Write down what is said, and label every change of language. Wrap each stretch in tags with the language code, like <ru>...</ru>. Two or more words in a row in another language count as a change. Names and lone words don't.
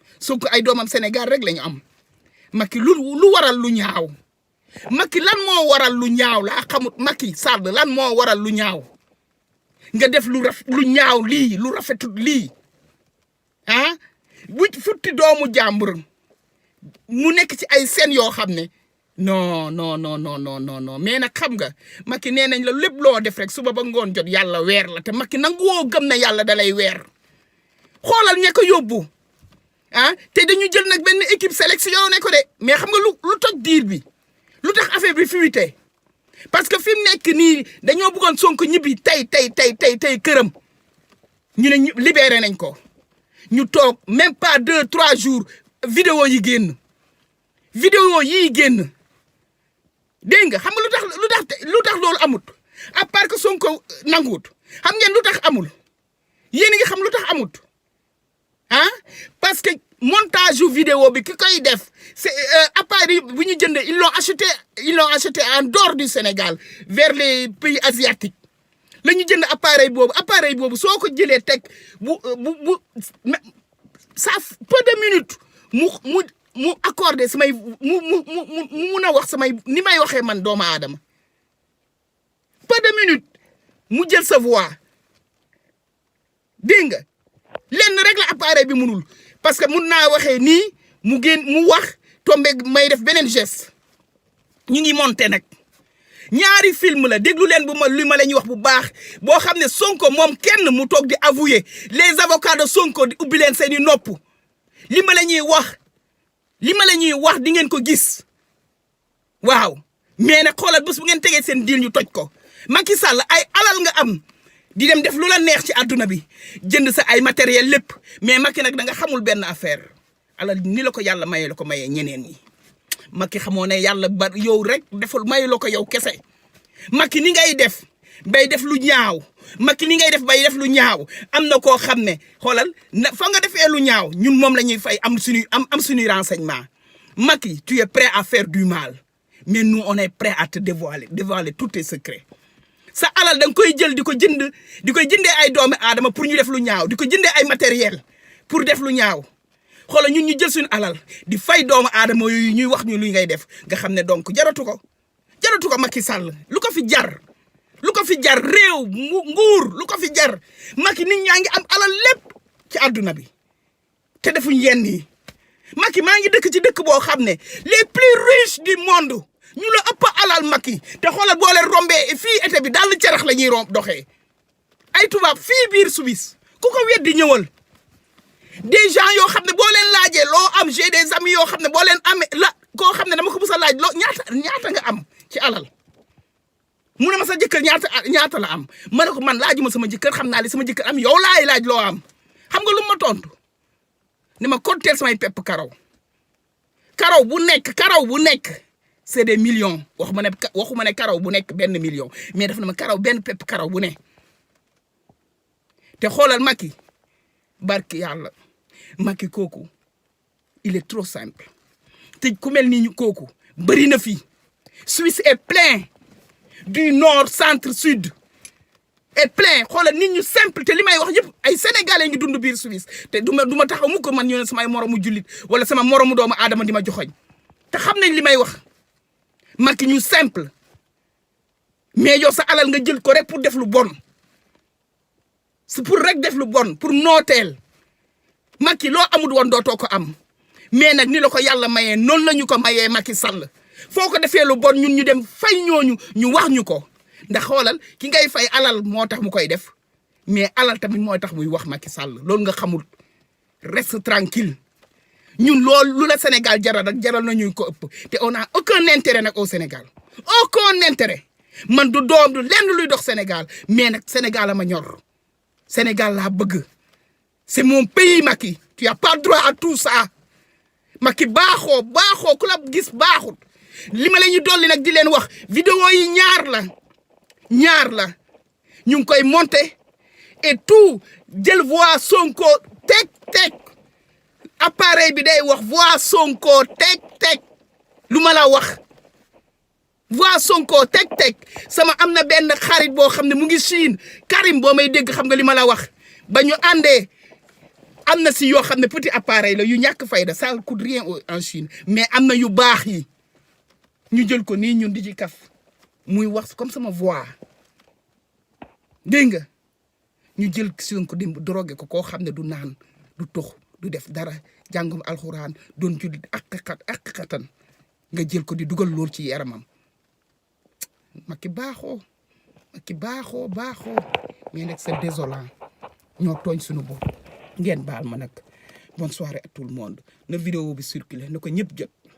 <wo>Sonko ay doomam Sénégal rek la ñu am. Macky lu, lu waral lu ñaaw. Macky lan moo waral lu ñaaw laa xamut. Macky Sall lan moo waral lu ñaaw. Nga def lu raf-, lu ñaaw lii, lu rafetut lii. ah, bu futti doomu jàmbur mu nekk ci ay scène yoo xam ne</wo> <fr>non, non, non, non, non, non, non.</fr> <wo>Mais nag xam nga, Macky nee nañ la lépp loo def rek suba ba ngoon jot yàlla weer la te Macky nanguwoo gëm na yàlla da lay weer. Xoolal ña ko yóbbu, ah, te dañu jël nag benn</wo> <fr>équipe sélectionné</fr> <wo>ko de, mais xam nga lu, lu toj diir bi, lu tax affaire bi fuité?</wo> <fr>Parce que</fr> <wo>fi mu nekk nii dañoo bëggoon Sonko ñibbi tey, tey, tey, tey, tey këram. Ñu ne ñu libéré nañ ko. Ñu toog</wo> <fr>même pas deux, trois jours,</fr> <wo>vidéo yi génn. Vidéo yi génn. Dégg nga, xam nga lu tax, lu tax, lu tax loolu amut?</wo> <fr>À part que</fr> <wo>Sonko, euh, nanguwut. Xam ngeen lu tax amul? Yéen a ngi xam lu tax amut? Ah?</wo> <fr>Parce que</fr> <wo>montage yu vidéo bi ki koy def, c'est, euh, appareil bu ñu jënd,</wo> <fr>ils l'ont acheté, ils l'ont acheté en dehors du Sénégal, vers les pays asiatiques.</fr> <wo>La ñu jënd appareil boobu, appareil boobu soo ko jëlee teg bu, euh, bu, bu,</wo> <fr>mais ça f-, peu de minutes</fr> <wo>mu, mu, mu accordé samay, mu, mu, mu, mu, mu mun a wax samay, ni may waxee man doomu aadama.</wo> <fr>Peu de minutes</fr> <wo>mu jël sa</wo> <fr>voix.</fr> <wo>Dégg nga, lenn rek la appareil bi munul,</wo> <fr>parce que</fr> <wo>mun naa waxee nii mu génn mu wax tombé may def beneen geste. Ñu ngi monté nag. Ñaari film la, déglu leen bu ma, li ma la ñuy wax bu baax, boo xam ne Sonko moom kenn mu toog di avouer,</wo> <fr>les avocats de Sonko</fr> <wo>di ubbi leen seeni nopp. Li ma la ñuy wax, li ma la ñuy wax di ngeen ko gis. Waaw, mais nag xoolal bés bu ngeen tegee seen deal ñu toj ko. Macky Sall, ay alal nga am di dem def lu la neex ci àdduna bi, jënd sa ay matériel lépp, mais Macky nag da nga xamul benn affaire. Alal ni la ko yàlla mayee la ko mayee ñeneen ñi. Macky xamoo ne yàlla ba yow rek deful mayu la ko yow kese. Macky ni ngay def bay def lu ñaaw, Macky ni ngay def bay def lu ñaaw, am na koo xam ne xoolal na fa nga defee lu ñaaw ñun moom la ñuy fay am suñuy am, am suñuy renseignement. Macky,</wo> <fr>tu es prêt à faire du mal, mais nous on est prêt à te dévoiler, dévoiler tous tes secrets.</fr> <wo>Sa alal da nga koy jël di ko jënd, di koy jëndee ay doomu aadama pour ñu def lu ñaaw, di ko jëndee ay matériel pour def lu ñaaw. Xoolal ñun ñu jël suñu alal di fay doomu aadama yooyu ñuy wax ñu luy ngay def, nga xam ne donc jaratu ko, jaratu ko Macky Sall, lu ko fi jar, lu ko fi jar réew mu nguur, lu ko fi jar. Macky nit ñaa ngi am alal lépp ci àdduna bi te defuñ yenn yi. Macky maa ngi dëkk ci dëkk boo xam ne</wo> <fr>les plus riches du monde</fr> <wo>ñu la ëpp alal Macky, te xoolal boo leen rombee fii été bi daal carax la ñuy romb doxee. Ay tubaab fii biir Suisse, ku ko weddi ñëwal.</wo> <fr>Des gens</fr> <wo>yoo xam ne boo leen laajee loo am,</wo> <fr>j'ai des amis</fr> <wo>yoo xam ne boo leen amee la, koo xam ne dama ko mës a laaj loo ñaata, ñaata nga am ci alal. Mu ne ma sa jëkkër ñaata, ñaata la am, ma ne ko man laajuma sama jëkkër, xam naa li sama jëkkër am, yow laay laaj loo am. Xam nga lu ma tontu? Ni ma konteel samay pepp karaw. Karaw bu nekk, karaw bu nekk,</wo> <fr>c'est des millions.</fr> <wo>Waxuma ne ka-, waxuma ne karaw bu nekk benn million, mais dafa ne ma karaw benn pepp karaw bu ne. Te xoolal Macky, barki yàlla, Macky kooku,</wo> <fr>il est trop simple.</fr> <wo>Te ku mel ni ñu kooku, bëri na fi.</wo> <fr>Suisse est plein, du nord, centre, sud, est plein.</fr> <wo>Xoolal nit ñu simple, te li may wax yëpp, ay Sénégalais ngi dund biir Suisse. Te du ma, du ma taxaw mukk man ñu ne samay moromu jullit wala sama moromu doomu aadama di ma joxoñ. Te xam nañ li may wax. Macky ñu simple. Mais yow sa alal nga jël ko rek pour def lu bon.</wo> <fr>C'est pour</fr> <wo>rek def lu bon, pour nooteel. Macky loo amul woon dootoo ko am. Mais nag ni la ko yàlla mayee, noonu la ñu ko mayee Macky Sall. Foo ko defee lu bon ñun ñu dem fay ñooñu, ñu wax ñu ko. Ndax xoolal ki ngay fay alal moo tax mu koy def, mais alal tamit mooy tax muy wax Macky Sall. Loolu nga xamul.</wo> <fr>Reste tranquille.</fr> <wo>Ñun loolu lu la Sénégal jaral rek jaral nañu ko ëpp.</wo> <fr>Te on a aucun intérêt nag au Sénégal. Aucun intérêt.</fr> <wo>Man du doom du lenn luy dox Sénégal, mais nag Sénégal a ma ñor. Sénégal laa bëgg.</wo> <fr>C'est mon pays, Macky. Tu as pas droit à tout ça.</fr> <wo>Macky baaxoo, baaxoo, ku la gis baaxut. Li ma la ñu dolli nag di leen wax, vidéo yi ñaar la. Ñaar la. Ñu ngi koy monter</wo> <fr>et tout,</fr> <wo>jël voix Sonko, teg, teg. Appareil bi day wax voix Sonko, teg, teg. Lu ma la wax. Voix Sonko, teg, teg. Sama am na benn xarit boo xam ne mu ngi Chine, Karim, boo may dégg xam nga li ma la wax. Ba ñu àndee, am na si yoo xam ne</wo> <fr>petit appareil</fr> <wo>la, yu ñàkk fayda,</wo> <fr>ça coûte rien au, en Chine.</fr> <wo>Mais am na yu baax yi. Ñu jël ko nii ñun di ci kaf. Muy wax comme sama voix. Dégg nga? Ñu jël Sonko di drogué ko, koo xam ne du naan, du tux, du def dara, jàngum alxuraan, doon jullit, ak xat-, ak xatan. Nga jël ko di dugal lool ci yaramam. Macky baaxoo, Macky baaxoo, baaxoo. Mais nag,</wo> <fr>c'est désolant.</fr> <wo>Ñoo tooñ suñu bopp. Ngeen baal ma nag.</wo> <fr>Bonne soirée à tout le monde.</fr> <wo>Na vidéo bi circulé, na ko ñëpp jot.</wo>